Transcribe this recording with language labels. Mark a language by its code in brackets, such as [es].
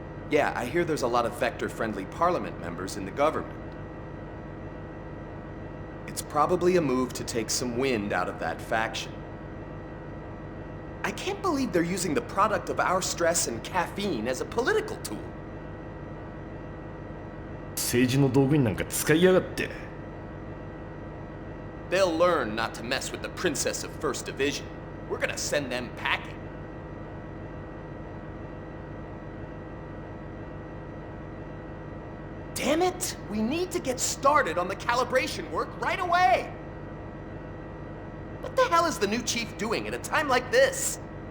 [en] Yeah, I hear there's a lot of Vector-friendly Parliament members in the government. It's probably a move to take some wind out of that faction. I can't believe they're using the product of our stress and caffeine as a political tool. [ja] 政治の道具になんか使いやがって。 [en] They'll learn not to mess with the Princess of First Division. We're gonna send them packing. Damn it! We need to get started on the calibration work right away! What the hell is the new chief doing at a time like this?